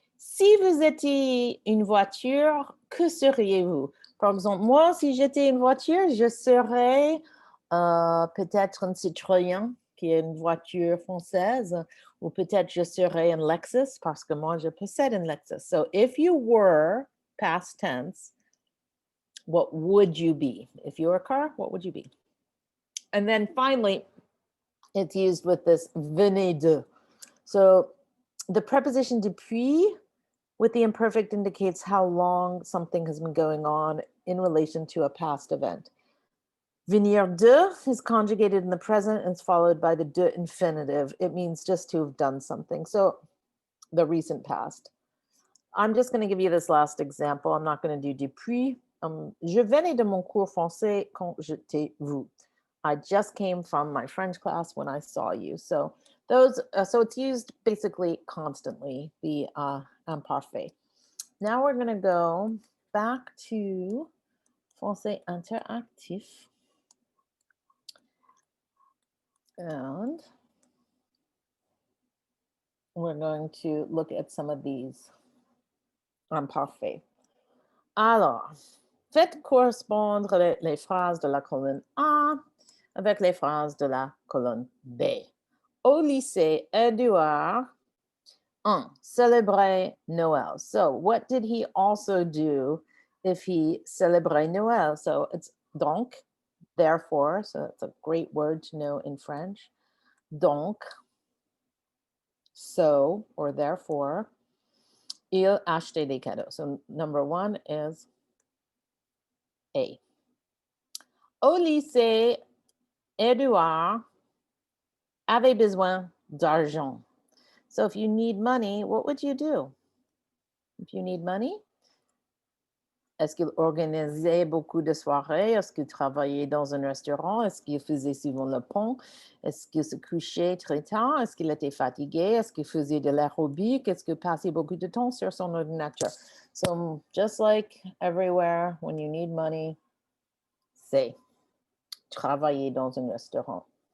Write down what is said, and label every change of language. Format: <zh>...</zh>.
<fr>Si vous étiez une voiture, que seriez-vous? Par exemple, moi, si j'étais une voiture, je serais peut-être un Citroën, qui est une voiture française, ou peut-être je serais un Lexus, parce que moi, je possède un Lexus.</fr> <en>So if you were, past tense, what would you be? If you were a car, what would you be? And then finally, it's used with this venez de. So the preposition depuis with the imperfect indicates how long something has been going on in relation to a past event. Venir de is conjugated in the present and it's followed by the de infinitive. It means just to have done something. So the recent past. I'm just going to give you this last example. I'm not going to do depuis.</en> <fr>Je venais de mon cours français quand j'étais vous.</fr> <en>I just came from my French class when I saw you. So those, so it's used basically constantly, the imparfait. Now we're going to go back to français interactif. And we're going to look at some of these imparfaits.</en> <fr>Alors, faites correspondre les phrases de la colonne A avec les phrases de la colonne B. Au lycée, Edouard célébrait Noël.</fr> <en>So what did he also do if he</en> <fr>célébrait Noël?</fr> <en>So it's donc, therefore, so that's a great word to know in French.</en> <fr>Donc,</fr> <en>so, or therefore,</en> <fr>il achetait des cadeaux.</fr> <en>So number one is A.</en> <fr>Au lycée, Edouard avait besoin d'argent.</fr> <en>So if you need money, what would you do? If you need money,</en> <fr>est-ce qu'il organisait beaucoup de soirées? Est-ce qu'il travaillait dans un restaurant? Est-ce qu'il faisait souvent le pont? Est-ce qu'il se couchait très tard? Est-ce qu'il était fatigué? Est-ce qu'il faisait de l'aérobic? Est-ce qu'il passait beaucoup de temps sur son ordinateur?</fr> <en>So just like everywhere, when you need money,</en> <fr>c'est travailler dans un restaurant.</fr>